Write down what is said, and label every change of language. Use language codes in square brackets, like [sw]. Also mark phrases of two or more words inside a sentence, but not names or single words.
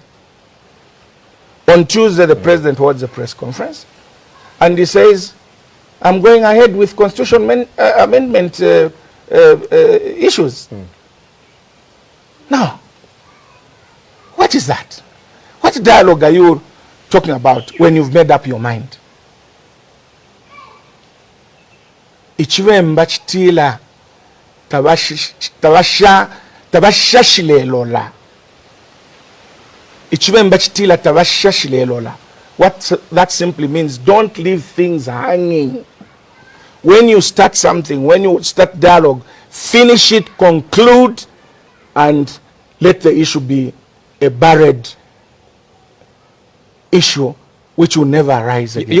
[en] On Tuesday, the president holds a press conference, and he says, I'm going ahead with constitutional amendment issues. Now, what is that? What dialogue are you talking about when you've made up your mind? [bem] Ichivemba chitila tabashashilelola. Ichivemba chitila tabashashilelola. [en] What that simply means, don't leave things hanging. When you start something, when you start dialogue, finish it, conclude, and let the issue be a buried issue which will never arise again.